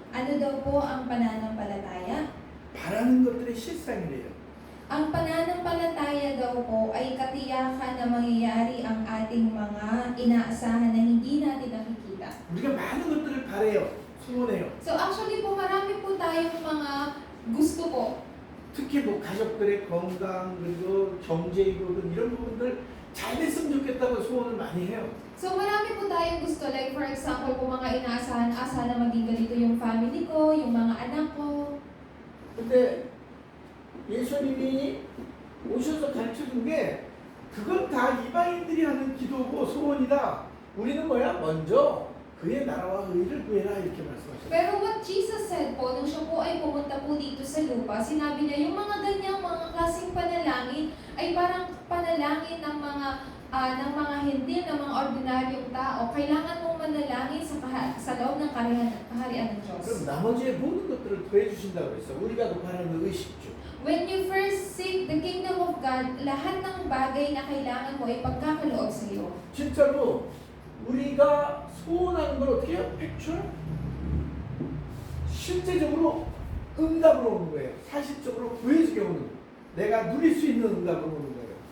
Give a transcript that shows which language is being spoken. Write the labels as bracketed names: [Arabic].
[Filipino] Ano daw po ang pananampalataya? [Korean] 바라는 것들의 실상이래요. [Filipino] Ang pananampalataya daw po ay katiyakan na mangyayari ang ating mga inaasahan na hindi natin nakikita. [Korean] 우리가 많은 것들을 바래요. 소원해요. [Filipino] So actually po, marami po tayong mga gusto po. [Korean] 특히 뭐 가족들의 건강 그리고 경제이고 이런 부분들 잘 됐으면 좋겠다고 소원을 많이 해요. [Filipino] So marami po tayong gusto, [English] like for example [Filipino] po mga inaasahan, sana maging ganito yung family ko, yung mga anak ko. [Korean] 근데 예수님이 오셔서 가르쳐준 게 그건 다 이방인들이 하는 기도고 소원이다. 우리는 뭐야? 먼저 그의 나라와 의를 구해라 이렇게 말씀하셨어요. [Filipino] Pero [English] what Jesus said [Filipino] po, nung siya po ay pumunta po dito sa lupa, sinabi niya, yung mga ganyang mga klaseng panalangin ay parang panalangin ng mga hindi, ng mga ordinaryong tao. Kailangan mong manalangin sa loob ng kaharian ng Diyos. [Korean] 그럼 나머지의 모든 것들을 더해 주신다고 그랬어. 우리가 바라는 의식주. [English] When you first seek the kingdom of God, [Filipino] lahat ng bagay na kailangan mo ay pagkakaloob sa iyo. [Korean] 진짜로 우리가 소원하는 걸 어떻게 해요? 팩출? 실제적으로 응답으로 오는 거예요. 사실적으로 보여주게 오는 거예요. 내가 누릴 수 있는 응답으로 오는 거예요.